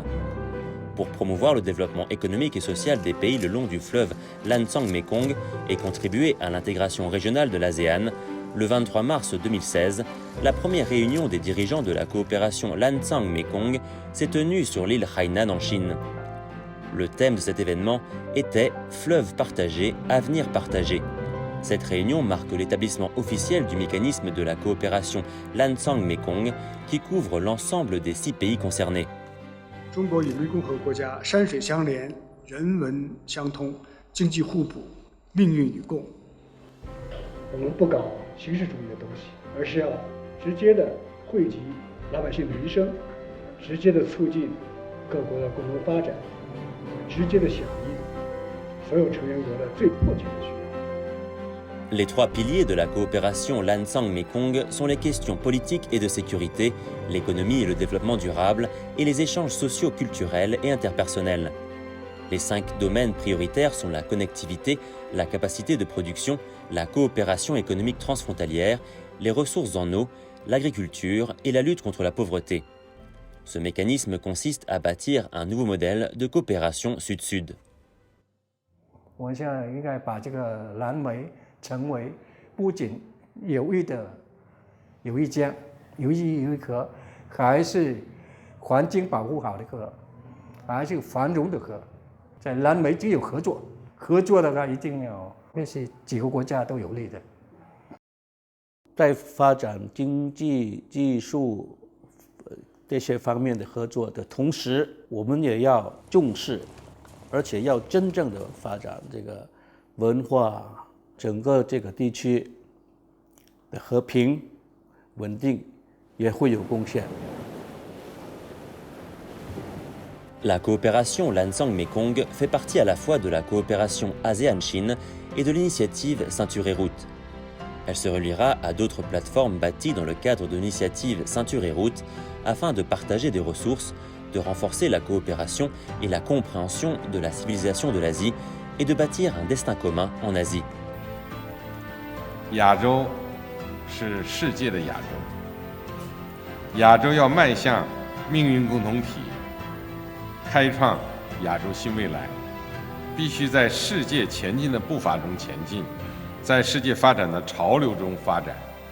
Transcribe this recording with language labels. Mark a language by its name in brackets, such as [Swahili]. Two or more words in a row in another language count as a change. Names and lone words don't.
[French] Pour promouvoir le développement économique et social des pays le long du fleuve Lancang-Mékong et contribuer à l'intégration régionale de l'ASEAN, le 23 mars 2016, la première réunion des dirigeants de la coopération Lancang-Mékong s'est tenue sur l'île Hainan en Chine. Le thème de cet événement était « Fleuve partagé, avenir partagé ». Cette réunion marque l'établissement officiel du mécanisme de la coopération Lancang-Mékong qui couvre l'ensemble des 6 pays concernés. [Chinese] 中国与湄公河国家山水相连，人文相通，经济互补，命运与共。我们不搞形式主义的东西，而是要直接的惠及老百姓的民生，直接的促进各国的共同发展，直接的响应所有成员国的最迫切的需要。 [French] Les 3 piliers de la coopération Lancang-Mékong sont les questions politiques et de sécurité, l'économie et le développement durable, et les échanges sociaux, culturels et interpersonnels. Les 5 domaines prioritaires sont la connectivité, la capacité de production, la coopération économique transfrontalière, les ressources en eau, l'agriculture et la lutte contre la pauvreté. Ce mécanisme consiste à bâtir un nouveau modèle de coopération sud-sud. [Chinese] 我们现在应该把这个蓝莓 成为不仅有益的有益江、有益河，还是环境保护好的河，还是繁荣的河。在蓝莓只有合作，合作的话一定要那是几个国家都有利的。在发展经济、技术这些方面的合作的同时，我们也要重视，而且要真正的发展这个文化。整个这个地区的和平稳定也会有贡献。 [French] La coopération Lancang-Mékong fait partie à la fois de la coopération ASEAN-Chine et de l'initiative Ceinture et Route. Elle se reliera à d'autres plateformes bâties dans le cadre de l'initiative Ceinture et Route afin de partager des ressources, de renforcer la coopération et la compréhension de la civilisation de l'Asie et de bâtir un destin commun en Asie. [Chinese] 亚洲是世界的亚洲，亚洲要迈向命运共同体，开创亚洲新未来，必须在世界前进的步伐中前进，在世界发展的潮流中发展。